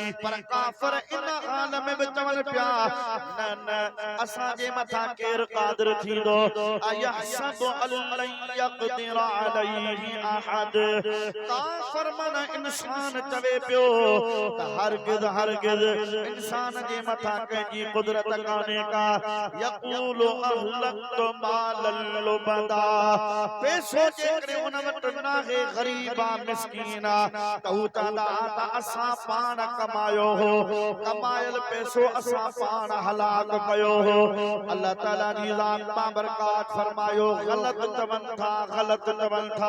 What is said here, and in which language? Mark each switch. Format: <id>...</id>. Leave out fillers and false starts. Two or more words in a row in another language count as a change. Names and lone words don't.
<sd>पर काफ़िर इन हाल में बि चवनि पिया न न असां जे मथां केरु क़ादिर थींदो।</sd> <ar>أيحسب أن لن يقدر عليه أحد.</ar> <sd>काफ़िर माना इंसान चवे पियो त हरगिज़ हरगिज़ इंसान जे मथां कंहिंजी कुदरत कान्हे का।</sd> <ar>يقول أهلكت مالا لبدا.</ar> <sd>पैसो जेकॾहिं उन वटि नाहे, ग़रीब आहे, मिस्कीन आहे, त हू चवंदा त असां पाण कमायो हो, कमायल पैसो असां पाण हलाक कयो हो। अल्लाह ताला जी ज़ात बाबरकात फरमायो ग़लत चवनि था, ग़लत चवनि था।</sd>